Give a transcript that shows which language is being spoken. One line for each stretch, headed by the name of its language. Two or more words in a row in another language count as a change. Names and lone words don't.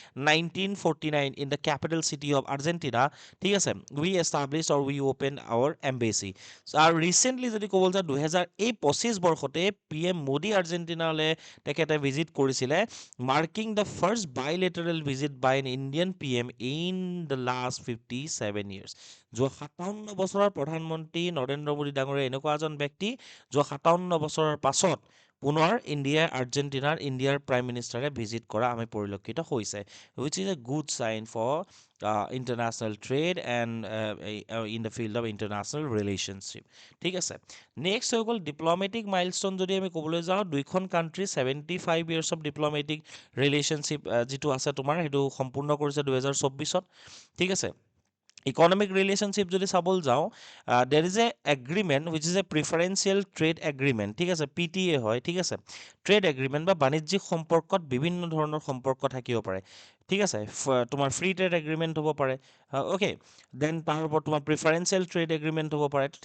English: 1949 in the capital city of Argentina
Assamese: ঠিক আছে
English: we establish or we open our embassy
Assamese: আৰু ৰিচেণ্টলি যদি ক'বলৈ যাওঁ 2025 বৰ্ষতে PM মোদী আৰ্জেণ্টিনালৈ তেখেতে ভিজিট কৰিছিলে
English: marking the first bilateral visit by an Indian PM in the last 57 years.
Assamese: যোৱা 57 বছৰৰ প্ৰধানমন্ত্ৰী নৰেন্দ্ৰ মোদী ডাঙৰীয়া এনেকুৱা এজন ব্যক্তি যোৱা 57 বছৰৰ পাছত পুনৰ ইণ্ডিয়াৰ
English: prime ministerে
Assamese: ভিজিট কৰা আমি পৰিলক্ষিত হৈছে
English: which is a good sign for international trade and in the field of international relationship
Assamese: ঠিক আছে নেক্সট হৈ গ'ল
English: diplomatic milestone
Assamese: যদি আমি ক'বলৈ যাওঁ দুইখন
English: কাণ্ট্ৰি 75 years of diplomatic relationship
Assamese: যিটো আছে তোমাৰ সেইটো সম্পূৰ্ণ কৰিছে 2024ত ঠিক আছে
English: economic relationship
Assamese: যদি চাবলৈ যাওঁ
English: there is a agreement which is a preferential trade agreement
Assamese: ঠিক আছে PTA হয় ঠিক আছে
English: ট্ৰেড
Assamese: এগ্ৰিমেণ্ট বা বাণিজ্যিক সম্পৰ্কত বিভিন্ন ধৰণৰ সম্পৰ্ক থাকিব পাৰে ঠিক আছে তোমাৰ
English: free trade agreement
Assamese: হ'ব পাৰে
English: okay then
Assamese: তাৰ ওপৰত তোমাৰ
English: preferential trade agreement
Assamese: হ'ব পাৰে তো